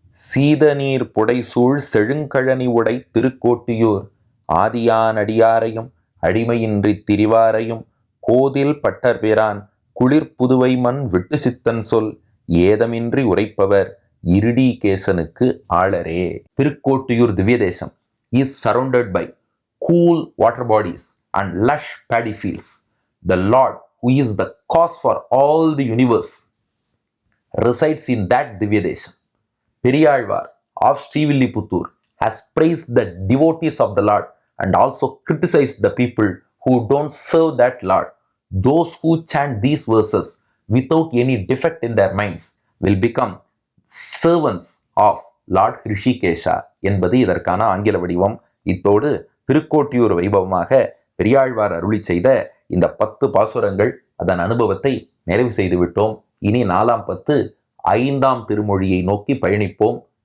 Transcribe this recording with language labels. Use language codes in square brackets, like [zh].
[ta] சீதநீர் புடைசூழ் செழுங்கழனி உடை திருக்கோட்டியூர் ஆதியான் அடியாரையும் அடிமையின்றி திரிவாரையும் கோதில் பட்டர்பிரான் குளிர் புதுவை மண் விட்டு சித்தன் சொல் ஏதமின்றி உரைப்பவர் இருடீகேசனுக்கு ஆளரே. [en] Thirukoshtiyur Divya Desam is surrounded by cool water bodies and lush paddy fields. The Lord, who is the cause for all the universe, resides in that Divya Desam. Periyalvar of Srivilliputtooru has praised the devotees of the Lord and also criticized the people who don't serve that Lord. Those who chant these verses without any defect in their minds will become servants of Lord Rishikesha [ta] என்பது இதற்கான ஆங்கில வடிவம். இத்தோடு திருக்கோட்டியூர் வைபவமாக பெரியாழ்வார் அருளி செய்த இந்த 10 பாசுரங்கள் அதன் அனுபவத்தை நிறைவு செய்து விட்டோம். இனி 4ஆம் பத்து 5ஆம் திருமொழியை நோக்கி பயணிப்போம்.